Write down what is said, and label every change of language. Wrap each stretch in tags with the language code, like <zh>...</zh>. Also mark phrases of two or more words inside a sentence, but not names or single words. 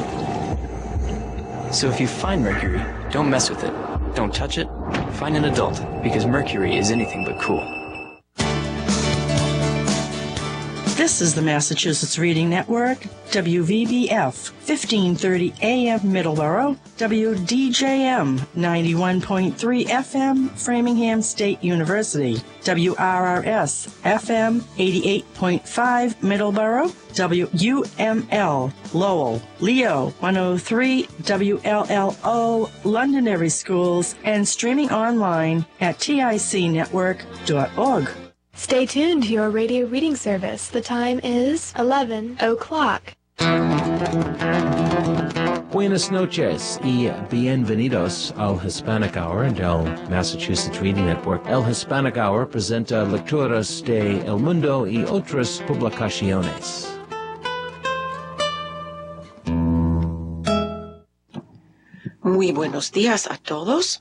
<en>So if you find mercury, don't mess with it. Don't touch it. Find an adult, because mercury is anything but cool. This is the Massachusetts Reading Network, WVBF, 1530 AM Middleborough, WDJM, 91.3 FM, Framingham State University, WRRS, FM, 88.5 Middleborough, WUML, Lowell, Leo, 103, WLLO, Londonderry Schools, and streaming online at ticnetwork.org. Stay tuned to your radio reading service. The time is 11 o'clock.</en> <es>Buenas noches y bienvenidos al Hispanic Hour del Massachusetts Reading Network. El Hispanic Hour presenta lecturas de El Mundo y otras publicaciones. Muy buenos días a todos.</es>